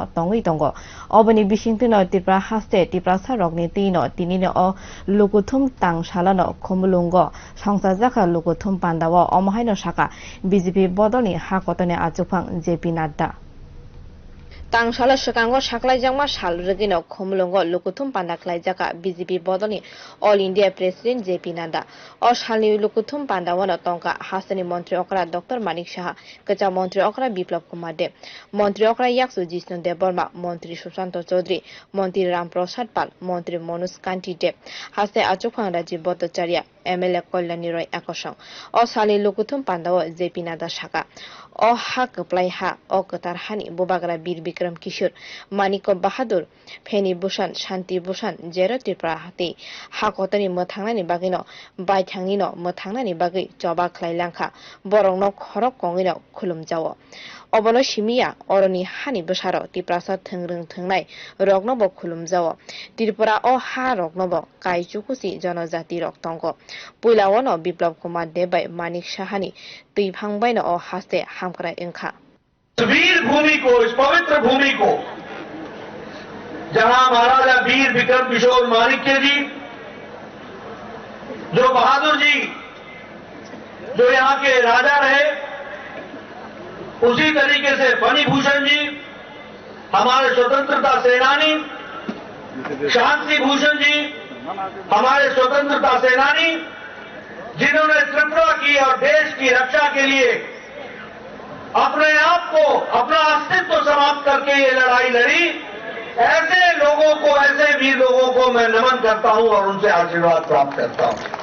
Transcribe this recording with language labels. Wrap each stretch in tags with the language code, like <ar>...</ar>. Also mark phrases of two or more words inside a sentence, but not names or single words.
<trp>तंगै तंग अबनि बिसिंति न तिप्रा हास्ते तिप्रासा रकनि तै न तिनि न अ लुकुथुम तांसाला न खमुलुंग संसा जाखा लुकुथुम पान्दाव अमहायन साका बीजेपी बदलनि हाकतने आजुफां जेपी नाड्डा तांसाला सकांगो साख्लायजांमा सालरुगिनो खमुलुंगो लुकुथुम पान्दा ख्लायजाका बीजेपी बदलनि</trp> <en>All India President</en> <trp>जेपी नाड्डा अ सालनि लुकुथुम पान्दावनो तंका हासनी मंत्री अकरा डॉक्टर मानिक साहा कचा मंत्री अकरा बिप्लब कुमार देव मंत्री अकरा याक्सु जिष्णु देव बर्मा मंत्री सुशांत चौधरी मंत्री रामप्रसाद पाल मंत्री मनोज कांति देव हासे आचुफां राजीव भट्टाचार्य एमएलए कल्याणी रॉय एकसंग अ सालनि लुकुथुम पान्दाव जेपी नाड्डा साका अ हा कप्लाय हा अ कतार हानि बुबाग्रा बीर विक्रम किशोर मानिक बाहादुर फेनी भूषण शांति भूषण जेरो त्रिपुरा हाते हाकतनि मोथांनानि बागै न बायथांनि न मोथांनानि बागै जबा ख्लायलांखा बरं न खरक कंगै न खुलुमजाव अबनो सिमिया अरनि हानि बुसारो तिप्रासा थंरों थंनाय रगनब खुलुमजाव त्रिपुरा अ हा रगनब कायचुकुसि जनजाति रक तंग पुइलावन बिप्लब कुमार देबाय मानिक साहानि तैफांबाय न अ हास्ते हामक्रा इंखा</trp> <hi>वीर भूमि को, इस पवित्र भूमि को, जहां महाराजा वीर विक्रम किशोर मानिक्य जी, जो बहादुर जी, जो यहां के राजा रहे, उसी तरीके से फनी भूषण जी, हमारे स्वतंत्रता सेनानी, शांति भूषण जी, हमारे स्वतंत्रता सेनानी, जिन्होंने त्रिपुरा की और देश की रक्षा के लिए अपने आप को, अपना अस्तित्व समाप्त करके ये लड़ाई लड़ी, ऐसे लोगों को, ऐसे वीर लोगों को मैं नमन करता हूं और उनसे आशीर्वाद प्राप्त करता हूं।</hi>